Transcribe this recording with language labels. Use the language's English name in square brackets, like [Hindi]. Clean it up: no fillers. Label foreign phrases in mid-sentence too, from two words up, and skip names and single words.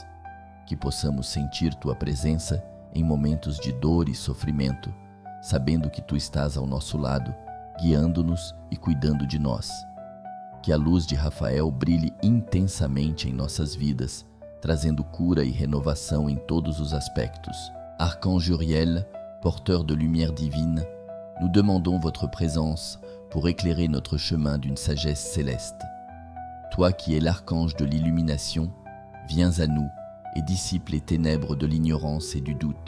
[Portuguese] Que possamos sentir tua presença em momentos de dor e sofrimento, sabendo que tu estás ao nosso lado, guiando-nos e cuidando de nós. Que a luz de Rafael brilhe intensamente em nossas vidas, trazendo cura e renovação em todos os aspectos. [French] Archange Uriel, porteur de lumière divine, nous demandons votre présence pour éclairer notre chemin d'une sagesse céleste. Toi qui es l'archange de l'illumination, viens à nous et dissipe les ténèbres de l'ignorance et du doute.